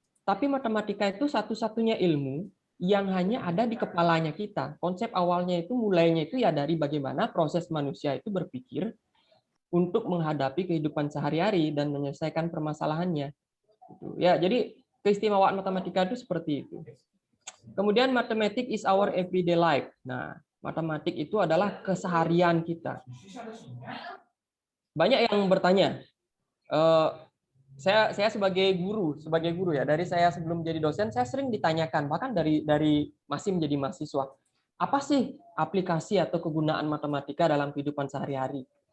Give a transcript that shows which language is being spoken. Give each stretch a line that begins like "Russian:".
Indonesian: Tapi matematika itu satu-satunya ilmu yang hanya ada di kepalanya kita. Konsep awalnya itu mulainya itu ya dari bagaimana proses manusia itu berpikir untuk menghadapi kehidupan sehari-hari dan menyelesaikan permasalahannya. Ya, jadi keistimewaan matematika itu seperti itu.
English: Kemudian mathematics is our everyday life.
Indonesian: Nah, matematik itu adalah keseharian kita. Banyak yang bertanya. Saya sebagai guru ya, dari saya sebelum jadi dosen saya sering ditanyakan, bahkan dari masih menjadi mahasiswa, apa sih aplikasi atau kegunaan matematika dalam kehidupan sehari-hari?